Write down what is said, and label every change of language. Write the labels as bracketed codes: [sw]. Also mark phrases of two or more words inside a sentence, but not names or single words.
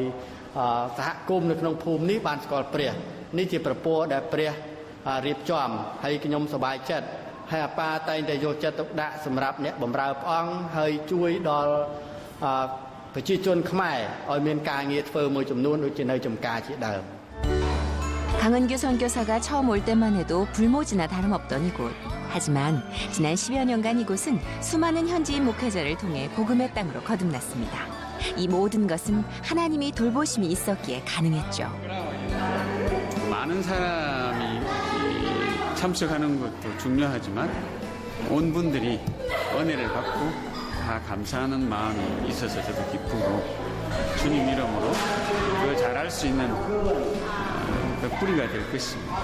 [km] សហគមន៍នៅក្នុងភូមិនេះបានស្គាល់ព្រះនេះជាប្រពោដែលព្រះរៀបចំហើយខ្ញុំសប្បាយចិត្តហើយអាប៉ាតែងតែយកចិត្តទុកដាក់សម្រាប់អ្នកបម្រើព្រះអង្គហើយជួយដល់ប្រជាជនខ្មែរឲ្យមានការងារធ្វើមួយចំនួនដូចជានៅចំការជាដើម [ko] 강은규 선교사가 처음 올 때만 해도 불모지나 다름없던 이곳. 하지만 지난 10여 년간 이곳은 수많은 현지인 목회자를 통해 복음의 땅으로 거듭났습니다. 이 모든 것은 하나님이 돌보심이 있었기에 가능했죠. 많은 사람이 참석하는 것도 중요하지만 온 분들이 은혜를 받고 다 감사하는 마음이 있어서 저도 기쁘고 주님 이름으로 그 잘할 수 있는 그 뿌리가 될 것입니다.